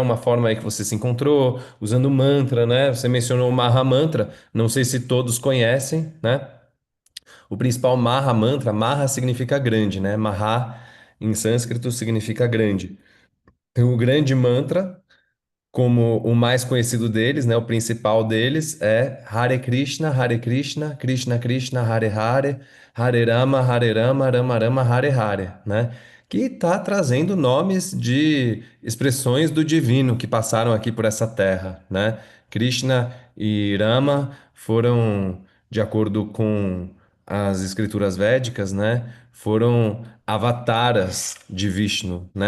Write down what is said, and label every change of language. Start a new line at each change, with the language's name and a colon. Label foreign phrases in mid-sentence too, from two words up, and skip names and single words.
Portuguese: Uma forma aí que você se encontrou, usando mantra, né? Você mencionou o
Sanskrit: Maha Mantra,
Portuguese: não sei se todos conhecem, né? O principal
Sanskrit: Maha Mantra,
Portuguese: Maha significa grande, né? Maha em sânscrito significa grande. Então, o grande mantra, como o mais conhecido deles, né, o principal deles é
Sanskrit: Hare Krishna, Krishna Krishna, Hare Hare, Hare Rama, Rama Rama, Hare Hare,
Portuguese: né? Que está trazendo nomes de expressões do divino que passaram aqui por essa terra, né? Krishna e Rama foram, de acordo com as escrituras védicas, né? Foram avataras de Vishnu, né?